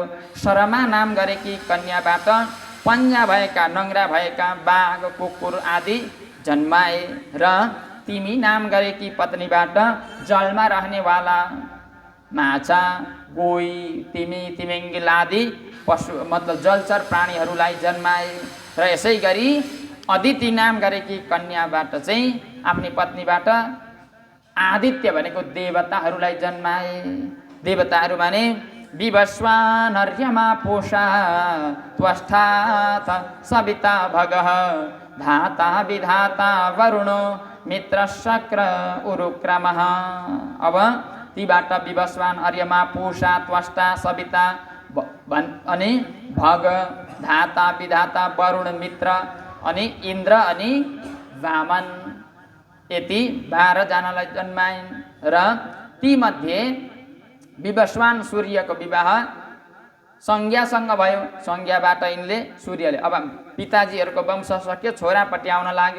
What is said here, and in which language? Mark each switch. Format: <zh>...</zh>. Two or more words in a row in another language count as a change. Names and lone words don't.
<ne>शरमा नाम गरेकी कन्याबाट पन्जा भएका नङ्ग्रा भएका बाघ कुकुर आदि जन्माए र तिमी नाम गरेकी पत्नीबाट जलमा रहनेवाला माछा, गोही, तिमी, तिमिङ्गिल आदि पशु मतलब जलचर प्राणीहरूलाई जन्माए र यसै गरी अदिति नाम गरेकी कन्याबाट चाहिँ आफ्नी पत्नीबाट आदित्य भनेको देवताहरूलाई जन्माए।</ne> <sa>देवताहरू माने विवस्वान अर्यमा पोषा त्वष्टाथ सविता भगः धाता विधाता वरुणो मित्र शक्र उरुक्रमः।</sa> <ne>अब तीबाट विवस्वान अर्यमा पोषा त्वष्टा सविता अनि भग, धाता विधाता वरुण मित्र अनि इन्द्र अनि वामन, यति 12 जनालाई जन्माइन्। र तीमध्ये विवस्वान सूर्यको विवाह संज्ञासँग भयो। संज्ञाबाट यिनले सूर्यले अब पिताजीहरूको वंश सक्यो, छोरापट्टि आउन लाग्यो।</ne>